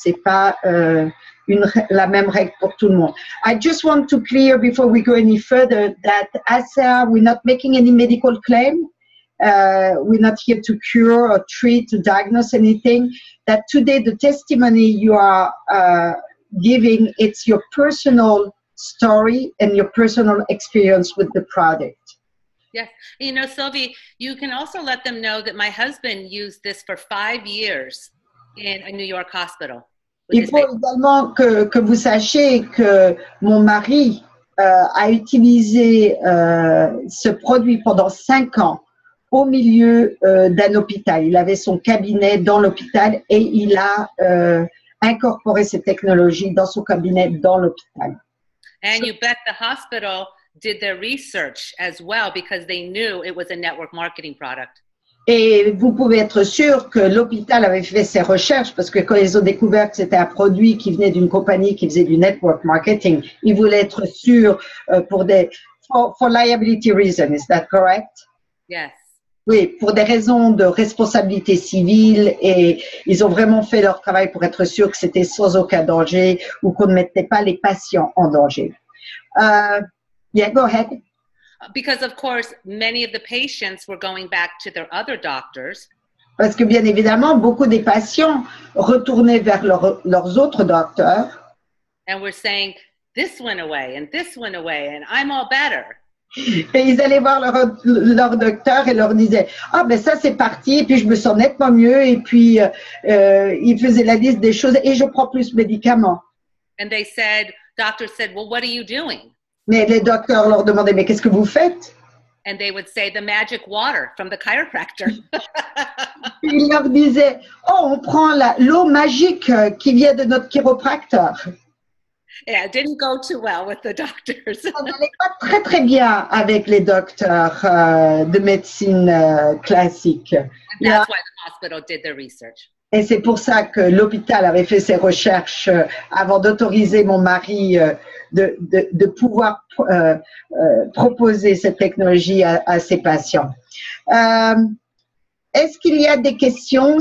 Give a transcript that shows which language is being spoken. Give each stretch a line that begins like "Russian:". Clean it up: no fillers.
French: C'est pas la même règle pour tout le monde.
English: I just want to clear before we go any further that ASEA, we're not making any medical claim. We're not here to cure or treat, to diagnose anything. That today the testimony you are giving, it's your personal story and your personal experience with the product. Yes. You know, Sylvie, you can also let them know that my husband used this for 5 years in a New York hospital.
French: Il faut également que vous sachiez que mon mari a utilisé ce produit pendant 5 ans au milieu d'un hôpital. Il avait son cabinet dans l'hôpital et il a incorporé ces technologies dans son cabinet dans l'hôpital.
English: And you bet the hospital did their research as well because they knew it was a network marketing product.
French: Et vous pouvez être sûr que l'hôpital avait fait ses recherches parce que quand ils ont découvert que c'était un produit qui venait d'une compagnie qui faisait du network marketing, ils voulaient être sûrs
English: for liability reasons. Is that correct? Yes.
French: Oui, pour des raisons de responsabilité civile et ils ont vraiment fait leur travail pour être sûrs que c'était sans aucun danger ou qu'on ne mettait pas les patients en danger.
English: Yeah, go ahead. Because of course, many of the patients were going back to their other doctors.
French: Parce que bien évidemment, beaucoup des patients retournaient vers leurs autres docteurs.
English: And were saying, this went away and this went away and I'm all better.
French: Et ils allaient voir leur docteur et leur disaient, ah ben ça c'est parti et puis je me sens nettement mieux et puis ils faisaient la liste des choses et je prends plus de médicaments.
English: And they said, doctors said, well, what are you doing?
French: Mais les docteurs leur demandaient, mais qu'est-ce que vous faites?
English: And they would say, the magic water from the chiropractor.
French: Ils leur disaient, oh, on prend l'eau magique qui vient de notre chiropracteur.
English: Yeah, it didn't go too well with the doctors.
French: Ça n'allait pas très très bien avec les docteurs de médecine classique.
English: And that's why the hospital did their research.
French: Et c'est pour ça que l'hôpital avait fait ses recherches avant d'autoriser mon mari de pouvoir proposer cette technologie à ses patients. Est-ce qu'il y a des questions?